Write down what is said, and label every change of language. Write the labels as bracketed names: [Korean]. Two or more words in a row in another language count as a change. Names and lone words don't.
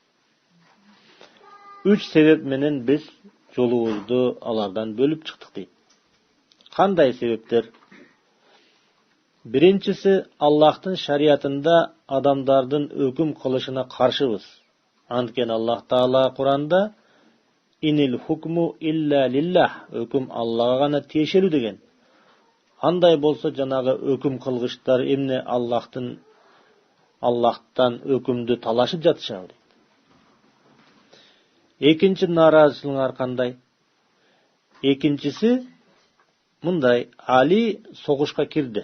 [Kyrgyz] 3 себеп менен биз жолубузду алардан бөлүп чыктык дейт. Кандай себептер? Биринчиси, Аллахтын шариятында адамдардын өкүм кылышына каршыбыз. [Arabic] Анткени Аллах Таала Куранда إن الحكم إلا لله. [Kyrgyz] Öküm Allah'a gana tiyешелүү деген. Андай болса жанагы өкүм кылгычтар эмне Аллахтан өкүмдү талашып жатышабы дейт. Экинчи наразычылыгы кандай? Экинчиси мындай: Али согушка кирди.